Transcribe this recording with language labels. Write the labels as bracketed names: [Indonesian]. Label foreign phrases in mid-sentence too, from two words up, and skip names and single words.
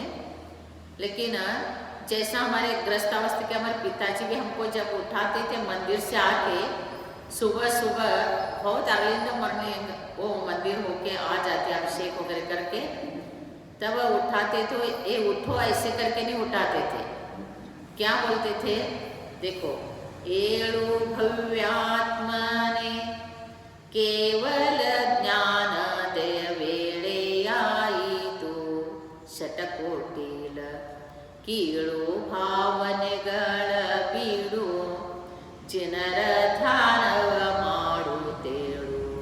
[Hindi] लेकिन जैसा हमारे ग्रस्तावस्था के हमारे पिताजी भी हमको जब उठाते थे मंदिर से आके, सुबह सुबह बहुत [English] early in the morning [Hindi] वो मंदिर होके आ जाते अभिषेक वगैरह करके, तब उठाते तो ये उठो ऐसे करके नहीं उठाते थे, क्या बोलते थे, देखो, [Kannada] ಏಳು ಭವ್ಯಾತ್ಮನೆ ಕೇವಲ ಜ್ಞಾನದಯ ವೇಳೆಯಾಯಿತು ಶತಕೋಟಿಲ ಕೀಳು ಭಾವನೆಗಳ ಬೀಡು ಜನರ ಧ್ಯಾನವ ಮಾಡುತ್ತೇಳು.